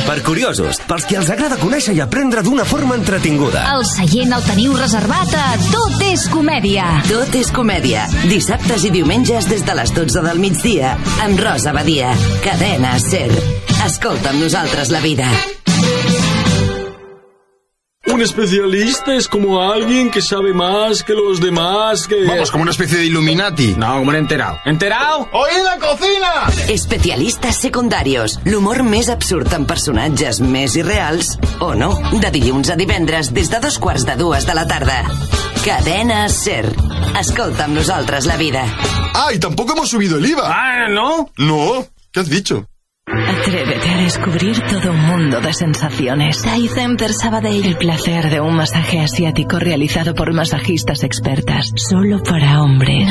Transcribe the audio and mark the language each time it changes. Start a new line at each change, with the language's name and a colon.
Catalan: Per curiosos, pels qui els agrada conèixer i aprendre d'una forma entretinguda. El seient el teniu reservat a Tot és Comèdia. Tot és Comèdia. Dissabtes i diumenges des de les 12 del migdia. Amb Rosa Badia. Cadena SER. Escolta amb nosaltres la vida.
Spanish: Un especialista es como alguien que sabe más que los demás, que... Vamos, como una especie de Illuminati. No, como un enterado. ¿Enterado? ¡Oíd la cocina! Especialistas secundarios.
Catalan: L'humor més absurd en personatges més irreals, o no, de dilluns a divendres des de 2:15 de la tarda. Cadena SER. Escolta'm nosaltres la vida.
Spanish: Ah, y tampoco hemos subido el IVA. Ah, ¿no? No, ¿qué has dicho? Atrévete a descubrir todo un mundo de sensaciones. Thai Center Sabadell. El placer de un masaje asiático realizado por masajistas expertas. Solo para hombres.